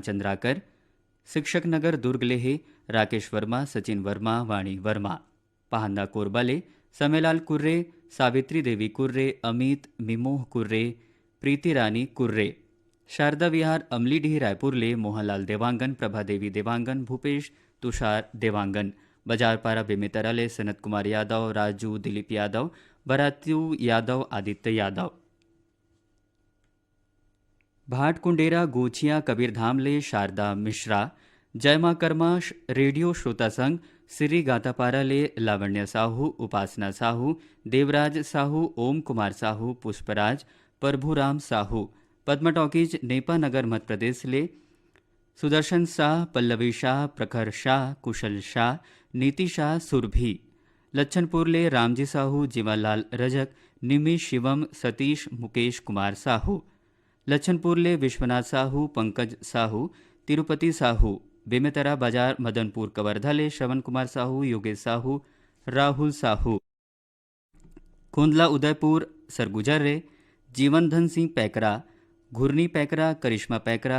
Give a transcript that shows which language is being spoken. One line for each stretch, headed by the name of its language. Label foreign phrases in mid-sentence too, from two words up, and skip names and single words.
Chhattisgarhi: चंद्राकर, शिक्षक नगर दुर्ग ले है राकेश वर्मा, सचिन वर्मा, वाणी वर्मा, पहांदा कोरबा ले समेलाल कुर्रे, सावित्री देवी कुर्रे, अमित मिमोह कुर्रे, प्रीति रानी कुर्रे, शारदा विहार अमलीडीह रायपुर ले मोहनलाल देवांगन, प्रभा देवी देवांगन, भूपेश तुषार देवांगन, बाजारपारा बेमेतरा ले सनत कुमार यादव, राजू दिलीप यादव, भरातू यादव, आदित्य यादव, भाटकुंडेरा गोछिया कबीरधाम ले शारदा मिश्रा, जयमा कर्मा रेडियो श्रोता संघ सिरी गातापारा ले लावण्य साहू, उपासना साहू, देवराज साहू, ओम कुमार साहू, पुष्पराज, प्रभुराम साहू, पद्मा टॉकीज नेपा नगर मध्य प्रदेश ले सुदर्शन शाह, पल्लवी शाह, प्रखर शाह, कुशल शाह, नीति शाह, सुरभि, लच्छनपुर ले रामजी साहू, जीवालाल रजक, निमी शिवम, सतीश, मुकेश कुमार साहू, लच्छनपुर ले विश्वनाथ साहू, पंकज साहू, तिरुपति साहू, बेमेतरा बाजार मदनपुर कवर्धा ले श्रवण कुमार साहू, योगेश साहू, राहुल साहू, कुंदला उदयपुर सरगुजर रे जीवनधन सिंह पैकरा, घुरनी पैकरा, करिश्मा पैकरा,